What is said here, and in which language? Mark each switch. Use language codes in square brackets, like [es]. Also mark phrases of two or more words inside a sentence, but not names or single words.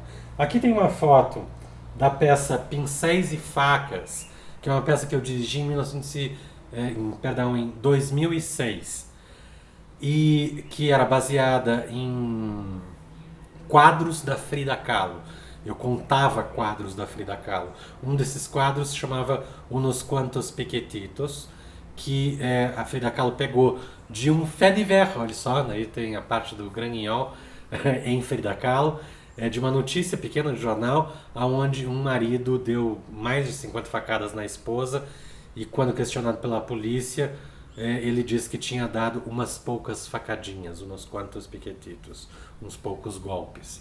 [pt] Aqui tem uma foto da peça Pincéis e Facas, que é uma peça que eu dirigi em 2006, e que era baseada em quadros da Frida Kahlo. Eu contava quadros da Frida Kahlo. Um desses quadros se chamava Unos Quantos Piquetitos, que a Frida Kahlo pegou de um [fr] fait divers, [pt] olha só, aí tem a parte do Granguignol, em Frida Kahlo, de uma notícia pequena de jornal onde um marido deu mais de 50 facadas na esposa e quando questionado pela polícia, ele disse que tinha dado umas poucas facadinhas, uns quantos piquetitos, uns poucos golpes.